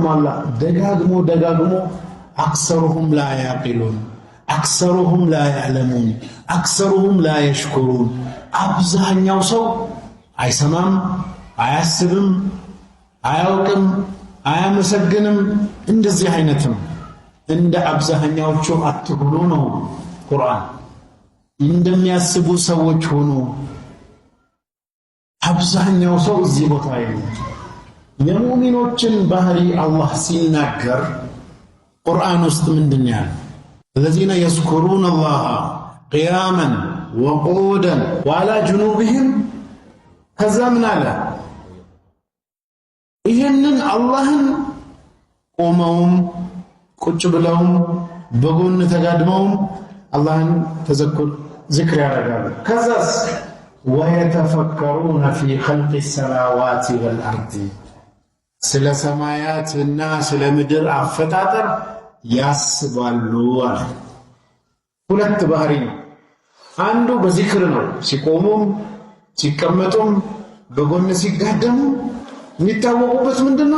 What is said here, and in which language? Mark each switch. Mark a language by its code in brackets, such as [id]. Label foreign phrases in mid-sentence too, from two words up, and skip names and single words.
[am] አላህ ደጋግሞ [ar] أكثرهم لا يعقلون، أكثرهم لا يعلمون، أكثرهم لا يشكرون፣ [am] አብዛኛው ሰው አይሰማም፣ አያስብም፣ አያውቅም፣ አያመሰግንም። እንደዚህ አይነትም እንደ አብዛኛዎቹ አትሁኑ ነው ቁርአን። እንደሚያስቡ ሰዎች ሆኑ። አብዛኛው ሰው እዚህ ቦታ አይደለም። የሙእሚኖችን ባህሪ አላህ ሲናገር ቁርአን ውስጥ ምንድነው ያለው? [ar] الذين يذكرون الله قياما وقعودا وعلى جنوبهم [am] ከዛ ምን አለ? ይሄንን አላህን ቆመውም ቁጭ ብለውም በጎን ተጋድመውም አላህን ተዘክር ዝክር ያደርጋሉ። ከዛስ [ar] ويتفكرون في خلق السماوات والأرض [am] ስለ ሰማያትና ስለ ምድር አፈጣጠር ያስባሉ አለ። ሁለት ባህሪ ነው። አንዱ በዚክር ነው። ሲቆሙም ሲቀመጡም በጎን ሲጋደሙ የሚታወቁበት ምንድነው?